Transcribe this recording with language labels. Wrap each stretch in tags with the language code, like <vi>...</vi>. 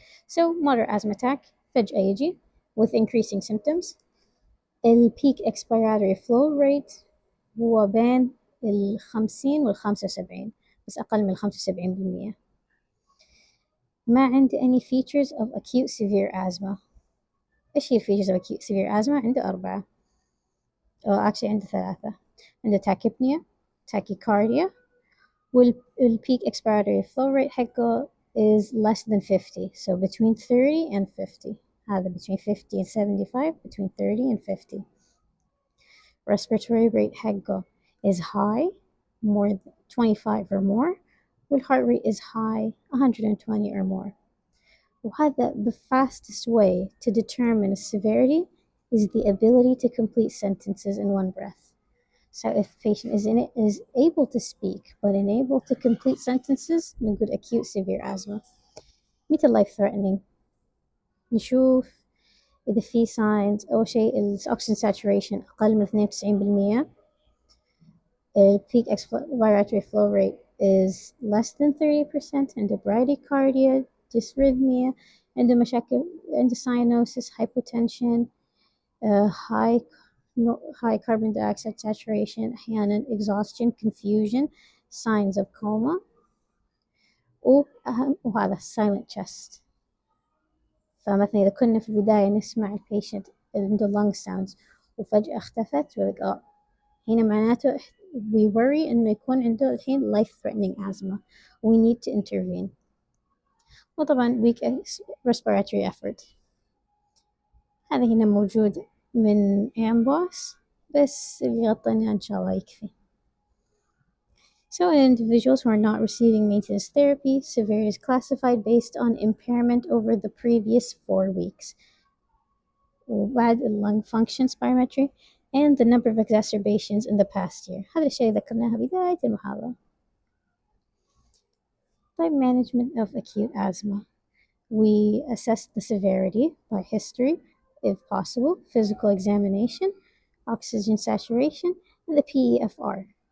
<en>So moderate asthma attack</en> <ar>فجأة يجي</ar> <en>with increasing symptoms.</en> <ar>peak expiratory flow rate هو بين 50 و75, بس أقل من 75%. ما عندي</ar> <en>any features of acute severe asthma.</en> <ar>إيش هي</ar> <en>features of acute severe asthma؟ عنده 4. actually عنده 3. عنده tachypnea, tachycardia, peak expiratory flow rate حقه is less than 50, so between 30 and 50. هذا between 50 and 75, between 30 and 50. Respiratory rate حقه is high, more than 25 or more, والheart rate is high, 120 or more. وهذا the fastest way to determine severity is the ability to complete sentences in one breath. So if patient is able to speak but unable to complete sentences نقول acute severe asthma.</en> <ar>متى life threatening نشوف إذا في signs أول شيء ال oxygen saturation أقل من 92%.</ar> <en>Peak expiratory flow rate is less than 30%. عنده bradycardia, dysrhythmia,</en> <ar>عنده مشاكل عنده</ar> <en>cyanosis, hypotension, high high carbon dioxide saturation, أحيانا exhaustion, confusion, signs of coma, وهذا silent chest.</en> <ar>فمثلا إذا كنا في البداية نسمع البيشنت عنده lung sounds وفجأة اختفت هنا معناته</ar> <en>we worry</en> <ar>إنه يكون عنده الحين life threatening asthma.</ar> <en>We need to intervene.</en> <ar>وطبعا weak respiratory effort هذا هنا موجود من أمبوس بس اللي غطيناه إن شاء الله يكفي.</ar> <en>So in individuals who are not receiving maintenance therapy, severity is classified based on impairment over the previous 4 weeks. وبعد lung function spirometry and the number of exacerbations in the past year.</en> <ar>هذا الشيء ذكرناه بداية المحاضرة.</ar> <en>Type management of acute asthma. We assess the severity by history, if possible, physical examination, oxygen saturation, and the PEFR.</en>